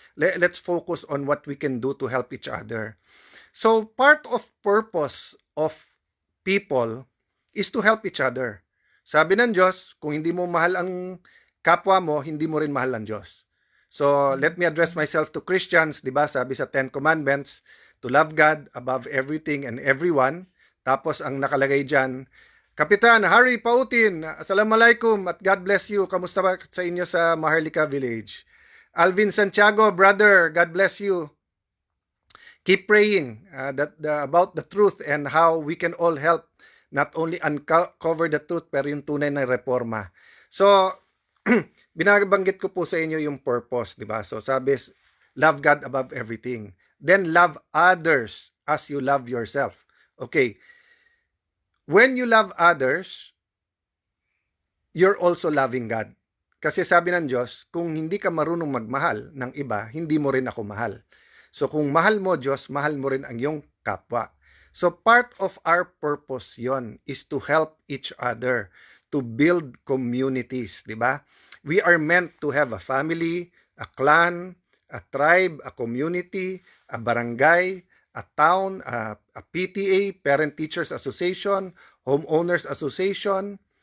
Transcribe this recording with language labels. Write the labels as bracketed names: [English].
[English] Let's focus on what we can do to help each other. So part of purpose of people is to help each other. [Filipino] Sabi ng Diyos, kung hindi mo mahal ang kapwa mo, hindi mo rin mahal ang Diyos. [English] So, let me address myself to Christians, [Filipino] di ba? Sabi sa [English] Ten Commandments, to love God above everything and everyone. [Filipino] Tapos, ang nakalagay dyan, Kapitan Harry Pautin, Assalamualaikum at [English] God bless you. [Filipino] Kamusta ba sa inyo sa Maharlika Village? Alvin Santiago, brother, [English] God bless you. Keep praying about the truth and how we can all help not only uncover the truth [Filipino] pero yung tunay na reforma. So, binabanggit ko po sa inyo yung purpose, di ba? So, sabi, [English] love God above everything. Then, love others as you love yourself. Okay. When you love others, you're also loving God. [Filipino] Kasi sabi ng Diyos, kung hindi ka marunong magmahal ng iba, hindi mo rin ako mahal. So kung mahal mo Diyos, mahal mo rin ang iyong kapwa. [English] So part of our purpose yon is to help each other, to build communities, [Filipino] di ba? [English] We are meant to have a family, a clan, a tribe, a community, a barangay, a town, a PTA, Parent Teachers Association, Homeowners Association.